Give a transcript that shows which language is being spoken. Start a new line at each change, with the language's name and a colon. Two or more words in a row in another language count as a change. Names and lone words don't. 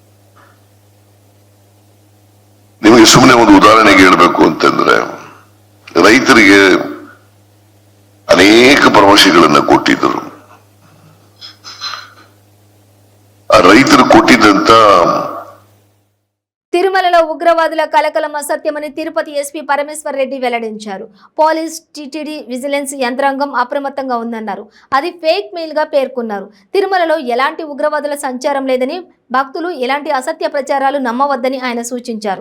Kannada: ನಿಮಗೆ ಸುಮ್ಮನೆ ಒಂದು ಉದಾಹರಣೆಗೆ ಹೇಳಬೇಕು ಅಂತಂದ್ರೆ ರೈತರಿಗೆ ಅನೇಕ ಭರವಸೆಗಳನ್ನು ಕೊಟ್ಟಿದ್ದರು. ಆ ರೈತರು ಕೊಟ್ಟಿದ್ದಂತ
Telugu: తిరుమలలో ఉగ్రవాదుల కలకలం అసత్యమని తిరుపతి ఎస్పీ పరమేశ్వర్ రెడ్డి వెల్లడించారు. పోలీస్, టీటీడీ, విజిలెన్స్ యంత్రాంగం అప్రమత్తంగా ఉందన్నారు. అది ఫేక్ మెయిల్ గా పేర్కొన్నారు. తిరుమలలో ఎలాంటి ఉగ్రవాదుల సంచారం లేదని, భక్తులు ఎలాంటి అసత్య ప్రచారాలు నమ్మవద్దని ఆయన సూచించారు.